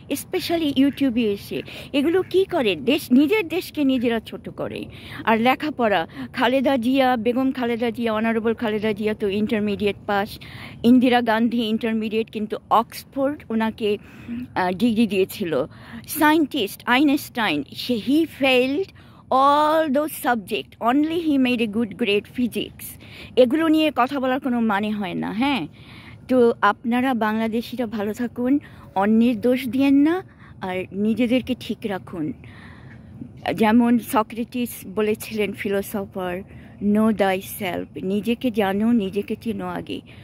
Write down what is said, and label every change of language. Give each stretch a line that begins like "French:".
Bangla: Specially ইউটিউবে এসে এগুলো কি করে, নিজের দেশকে নিজেরা ছোট করে। আর লেখাপড়া, খালেদা জিয়া, বেগম খালেদা জিয়া, অনারেবল খালেদা জিয়া তো intermediate pass, Indira Gandhi intermediate, কিন্তু অক্সফোর্ড ওনাকে ডিগ্রি দিয়েছিল।
English: Scientist Einstein, he failed all those subjects, only he made a good grade physics.
Bangla: এগুলো নিয়ে কথা বলার কোনো মানে হয় না। হ্যাঁ, তো আপনারা বাংলাদেশিরা ভালো থাকুন, অন্যের দোষ দিয়েন না, আর নিজেদেরকে ঠিক রাখুন। যেমন সক্রেটিস বলেছিলেন, ফিলোসফার,
English: know thy self,
Bangla: নিজেকে জানো, নিজেকে চেনো আগে।